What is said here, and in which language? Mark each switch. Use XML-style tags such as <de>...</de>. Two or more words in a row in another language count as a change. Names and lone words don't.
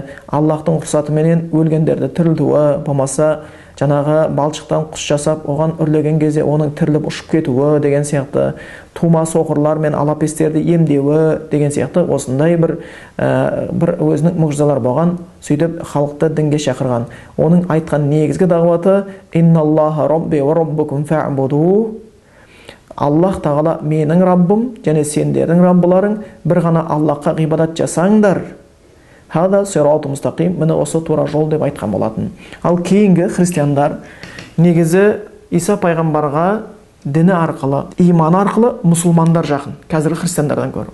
<kk>Аллахтың рұқсатыменен өлгендерді тірілтуі, болмаса жаңағы балшықтан құс жасап, оған үрлеген кезде оның тіріліп ұшып кетуі деген сияқты, тума соқырлар мен алапестерді емдеуі деген сияқты осындай бір өзінің мұғжизалары болған. Сөйтіп халықты дінге шақырған. Оның айтқан негізгі дағуаты</kk> <ar>«إن الله ربي وربكم فاعبدوه».</ar> <kk>Аллах тағала менің Раббым және сендердің Раббыларың, бір ғана Аллахқа ғибадат жасаңдар.</kk> <ar>هذا صراط مستقيم,</ar> <kk>міне осы тура жол деп айтқан болатын. Ал кейінгі христиандар негізі Иса пайғамбарға діні арқылы, иманы арқылы мұсылмандар жақын, қазіргі христиандардан гөрі.</kk>